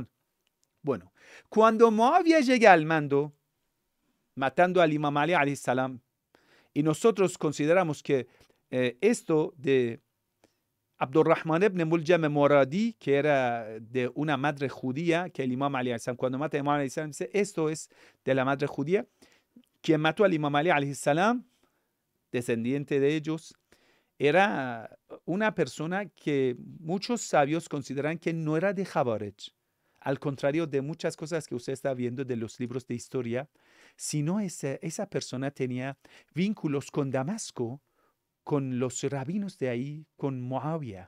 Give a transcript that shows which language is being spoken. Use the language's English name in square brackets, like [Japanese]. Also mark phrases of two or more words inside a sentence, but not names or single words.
[Spanish] Bueno, cuando Muawiyah llega al mando, matando al Imam Ali [Arabic] عليه السلام, [Spanish] y nosotros consideramos que esto de Abdurrahman ibn Muljam Moradi, que era de una madre judía, que el Imam Ali [Arabic] عليه السلام, [Spanish] cuando mata al Imam Ali [Arabic] عليه السلام, [Spanish] dice, esto es de la madre judía, quien mató al Imam Ali [Arabic] عليه السلام, [Spanish] descendiente de ellos, era una persona que muchos sabios consideran que no era de Khawarij, al contrario de muchas cosas que usted está viendo de los libros de historia, sino esa persona tenía vínculos con Damasco, con los rabinos de ahí, con Muawiyah.